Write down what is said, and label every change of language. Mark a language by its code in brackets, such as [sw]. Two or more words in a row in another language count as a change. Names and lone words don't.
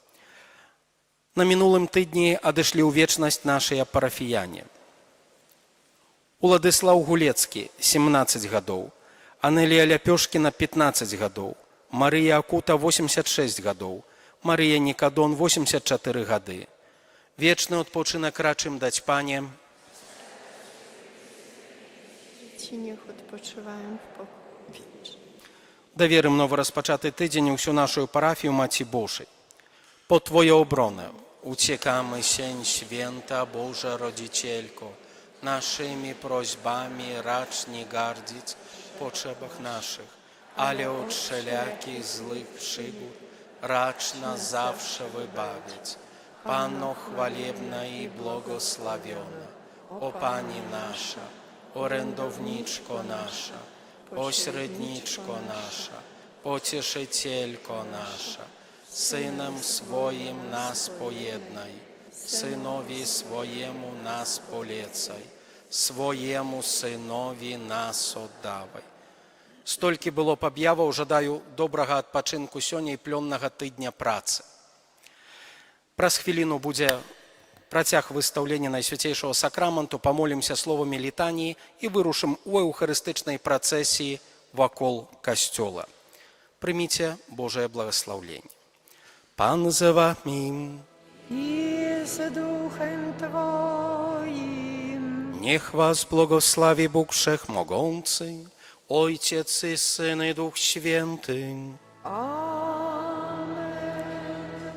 [be] На мінулым тыдні адышлі ў вечнасць нашыя парафіяне. Уладыслаў Гулецкі, 17 гадоў, Анелія Ляпёшкіна 15 гадоў, Марыя Акута 86 гадоў, Марыя Нікадон 84 гады. Вечны адпочынак рачым даць Пане, [pl] Ci niech odpoczywają w pokoju. [be] Даверым новоразпачаты тыдзень усю нашу парафію Маці Божай. [pl] Pod Twoją обронę uciekamy się, święta Boża Rodzicielko, naszymi prośbami racz nie gardzić w potrzebach naszych, ale od wszelakich złych przygód racz nas zawsze wybawić. Panno chwalebna i błogosławiona, o Pani nasza, orędowniczko nasza, pośredniczko nasza, pocieszycielko nasza, Synem swoim nas pojednaj, Synowi swojemu nas polecaj, swojemu Synowi nas oddawaj. [be] Столькі было б аб'яваў, жадаю добрага адпачынку сёння і плённага тыдня працы. Праз хвіліну будзе працяг выстаўлення Найсвяцейшага сакраменту, памолімся словамі літаніі і вырушым у эўхарыстычнай працэсіі вакол касцёла. Прыміце Божае благаслаўленне. [pl] Pan z wami, I z duchem Twoim. niech was błogosławi Bóg Wszechmogący, Ojciec i Syn i Duch Święty. Amen.